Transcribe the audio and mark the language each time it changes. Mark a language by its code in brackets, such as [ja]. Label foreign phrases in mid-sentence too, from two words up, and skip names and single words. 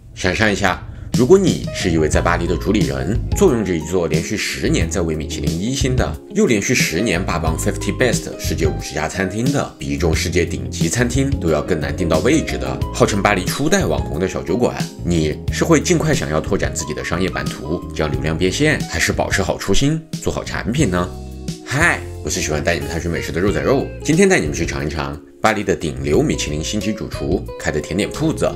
[zh] 想象一下，如果你是一位在巴黎的主理人，坐拥着一座连續10年在位米其林1星的，又連續10年霸榜50 Best 世界50家餐廳的，比一众世界頂級餐廳都要更難訂到位置的，號稱巴黎初代網紅的小酒館，你是會盡快想要拓展自己的商業版圖，將流量變現，還是保持好初心，做好產品呢？嗨，我是喜歡帶你們探尋美食的肉仔肉，今天帶你們去嘗一嘗巴黎的頂流米其林星級主廚開的甜點鋪子。